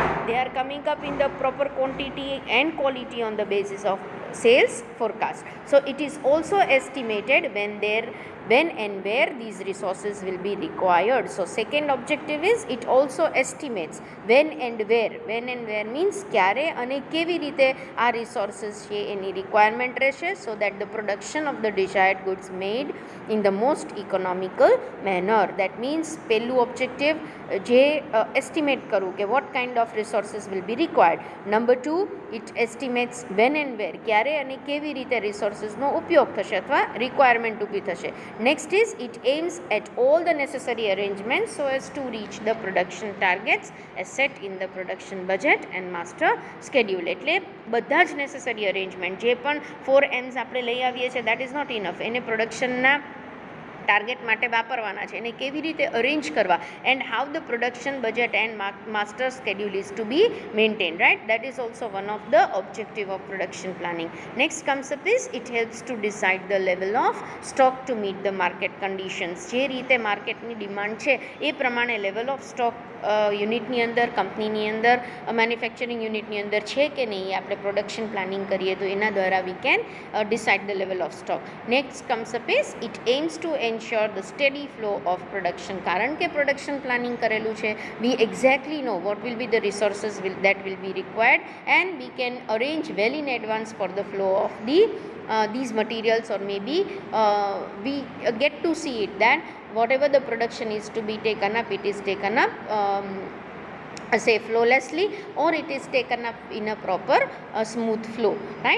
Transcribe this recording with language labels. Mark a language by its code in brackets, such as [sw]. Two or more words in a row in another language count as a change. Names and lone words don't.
[en] They are coming up in the proper quantity and quality on the basis of sales forecast. So it is also estimated when and where these resources will be required. So second objective is it also estimates when and where. When and where means [gu] ક્યારે અને કેવી રીતે આ resources છે એની requirement રહેશે, [en] so that the production of the desired goods made in the most economical manner. That means [gu] પહેલું objective જે estimate કરવું કે [en] what kind of resources will be required. Number 2, it estimates when and where, [gu] ક્યારે અને કેવી રીતે resourcesનો ઉપયોગ થશે અથવા requirement ઊભી થશે. [en] Next is it aims at all the necessary arrangements so as to reach the production targets as set in the production budget and master schedule. [gu] એટલે બધા જ [en] necessary arrangement [gu] જે પણ 4 M's આપણે લઈ આવીએ છીએ, [en] that is not enough. [gu] એને પ્રોડક્શનના ટાર્ગેટ માટે વાપરવાના છે, એને કેવી રીતે અરેન્જ કરવા, [en] and how the production budget and master schedule is to be maintain, right? That is also one of the objective of production planning. Next comes up is it helps to decide the level of stock to meet the market conditions. [gu] જે રીતે માર્કેટની ડિમાન્ડ છે એ પ્રમાણે [en] level of stock [gu] યુનિટની અંદર, કંપનીની અંદર, મેન્યુફેક્ચરિંગ યુનિટની અંદર છે કે નહીં, એ આપણે [en] production planning [gu] કરીએ તો એના દ્વારા [en] we can decide the level of stock. next comes up is it aims to ensure the steady flow of production. [gu] કારણ કે [en] production planning [gu] કરેલું છે, [en] we exactly know what will be the resources that will be required and we can arrange well in advance for the flow of these materials, or maybe we get to see it that whatever the production is to be taken up, it is taken up say flawlessly, or it is taken up in a proper smooth flow, right?